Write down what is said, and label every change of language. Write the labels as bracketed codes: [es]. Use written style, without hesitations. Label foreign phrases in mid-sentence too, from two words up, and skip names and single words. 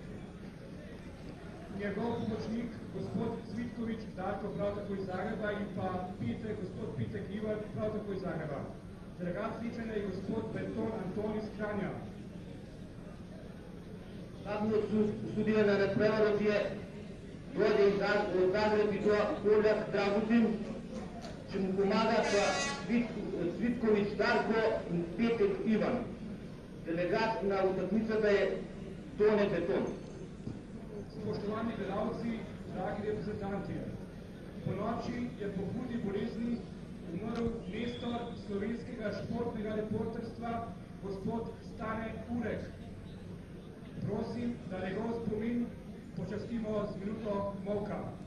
[sl] Njegov pomočnik, gospod Cvitković Darko, prav tako iz Zagreba, in pa gospod Pitek Ivar, prav tako iz Zagreba. Delegat srečanja je gospod Beton Anton iz Kranja. [mk] Главниот судија на надпреварот дојде од Загреб и тоа Поljak Dragutin, че му помага Цвитковиќ Дарко и Петек Иван. Делегат на утакмицата е Тоне Бетон. [sl] Spoštovani gledalci, dragi reprezentanti, ponoči je po hudi bolezni umrl nestor slovenskega športnega reporterstva, gospod Stane Urek. Prosim, da njegov spomin počastimo z minuto molka.